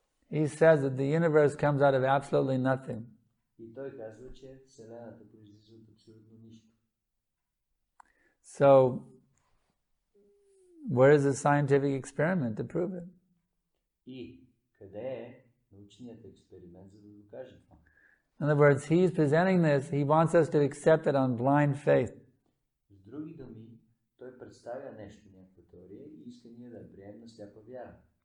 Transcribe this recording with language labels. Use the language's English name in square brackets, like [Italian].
[English] He says that the universe comes out of absolutely nothing. [Bulgarian] И той казва, че Вселената произлиза от абсолютно нищо. [English] So, where is the scientific experiment to prove it? [Bulgarian] И къде е научният експеримент, за да докаже това? [English] In other words, he's presenting this, he wants us to accept it on blind faith. [Bulgarian] С други думи, той представя нещо, някаква теория и иска ние да приемем на сляпа вяра.